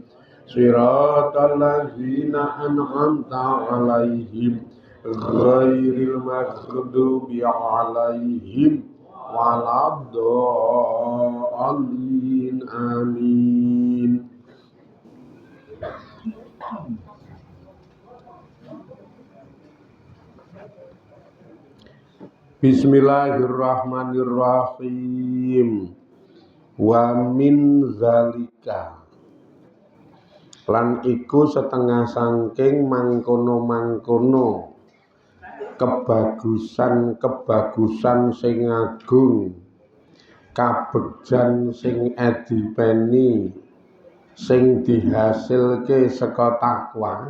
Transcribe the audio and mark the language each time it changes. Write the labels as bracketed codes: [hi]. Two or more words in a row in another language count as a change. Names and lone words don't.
[ar] صراط الذين أنعمت عليهم غير المغضوب عليهم ولا الضالين. Amin. Bismillahirrahmanirrahim. ومن ذلك [jv] lan iku setengah sangking mangkono-mangkono kebagusan sing agung, kabegjan sing edipeni sing dihasilke saka takwa.